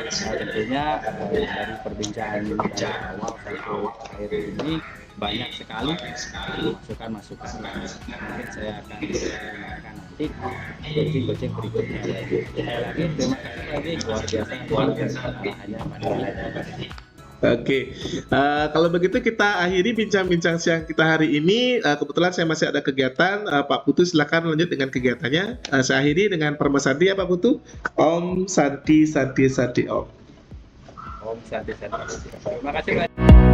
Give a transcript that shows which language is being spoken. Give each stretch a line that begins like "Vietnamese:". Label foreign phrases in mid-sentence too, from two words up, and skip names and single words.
Indonesian: Tentunya dari perbincangan dari awal sampai akhir ini banyak sekali masukan-masukan yang mungkin saya akan gunakan nanti coaching berikutnya. Sekali lagi terima kasih Pak Didi, luar biasa hanya Pak Didi. Oke, kalau begitu kita akhiri bincang-bincang siang kita hari ini. Kebetulan saya masih ada kegiatan, Pak Putu silakan lanjut dengan kegiatannya. Saya akhiri dengan Parma Santi ya Pak Putu.
Sanskrit: Om Santi Santi Santi Om. Om Santi Santi.
Indonesian: Terima kasih Pak.